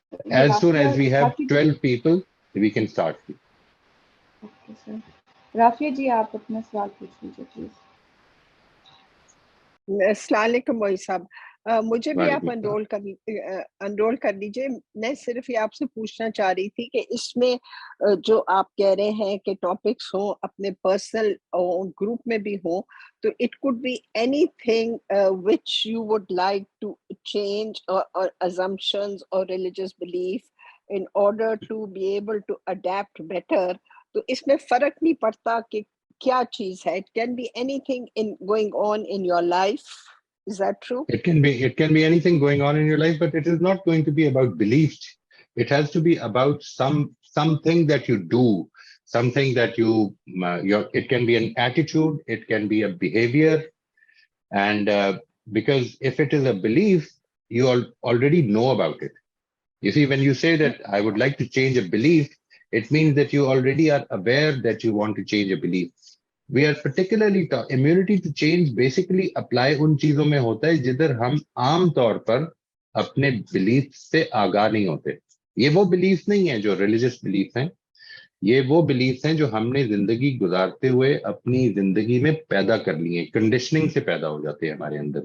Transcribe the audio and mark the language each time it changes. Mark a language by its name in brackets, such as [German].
[English] As soon as we have 12 people, we can start. Okay sir. [Urdu] Rafia جی آپ اپنا سوال پوچھ لیجیے پلیز. السلام علیکم موئی صاحب. مجھے بھی آپ انرول کر لیجیے. میں صرف یہ آپ سے پوچھنا چاہ رہی تھی کہ اس میں جو آپ کہہ رہے ہیں کہ ٹاپکس ہوں اپنے پرسنل گروپ میں بھی ہوں, تو [English] It could be anything which you would like to change اور assumptions اور religious belief in order to be able to adapt better. [Urdu] تو اس میں فرق نہیں پڑتا کہ کیا چیز ہے. [English] It can be anything going on in your life. Is that true? It can be anything going on in your life, but it is not going to be about beliefs. It has to be about something that you do, something that it can be an attitude, it can be a behavior, and because if it is a belief, you already know about it. You see, when you say that I would like to change a belief, it means that you already are aware that you want to change a belief. We are particularly immunity to change basically apply [Urdu] ان چیزوں میں ہوتا ہے جدھر ہم عام طور پر اپنے belief سے آگاہ نہیں ہوتے. یہ وہ بلیف نہیں ہے جو ریلیجس بلیف ہیں, یہ وہ بلیف ہیں جو ہم نے زندگی گزارتے ہوئے اپنی زندگی میں پیدا کر لی ہیں, کنڈیشننگ سے پیدا ہو جاتے ہیں ہمارے اندر.